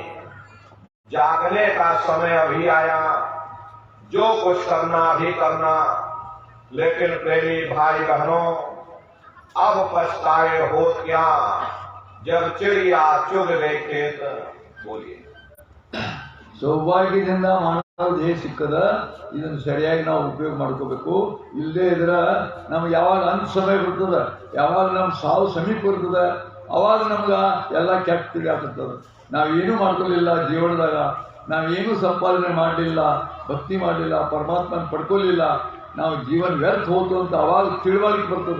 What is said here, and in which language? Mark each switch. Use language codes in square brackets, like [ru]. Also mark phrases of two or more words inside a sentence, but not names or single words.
[hi] जागने का समय अभी आया, जो कुछ करना भी करना। लेकिन प्रेमी भाई बहनों अब पछताए हो क्या, जब चिड़िया चुग गई खेत। बोलिए। [kn] ಸೌಭಾಗ್ಯದಿಂದ ಮಾನವ ದೇಹ ಸಿಕ್ಕದ, ಇದನ್ನು ಸರಿಯಾಗಿ ನಾವು ಉಪಯೋಗ ಮಾಡ್ಕೋಬೇಕು. ಇಲ್ಲದೇ ಇದ್ರೆ ನಮ್ಗೆ ಯಾವಾಗ ಅಂತ್ ಸಮಯ ಬರ್ತದೆ, ಯಾವಾಗ ನಮ್ಮ ಸಾವು ಸಮೀಪ ಬರ್ತದೆ, ಅವಾಗ ನಮ್ಗೆ ಎಲ್ಲ ಕೆಟ್ಟ ಆಗ್ತದೆ. ನಾವೇನೂ ಮಾಡ್ಕೊಳ್ಳಿಲ್ಲ ಜೀವನದಾಗ, ನಾವೇನೂ ಸಂಪಾದನೆ ಮಾಡಲಿಲ್ಲ, ಭಕ್ತಿ ಮಾಡಲಿಲ್ಲ, ಪರಮಾತ್ಮನ ಪಡ್ಕೊಳ್ಳಿಲ್ಲ, ನಾವು ಜೀವನ ವ್ಯರ್ಥ ಹೋತು ಅಂತ ಅವಾಗ ತಿಳುವಳಿಕೆ ಬರ್ತದೆ.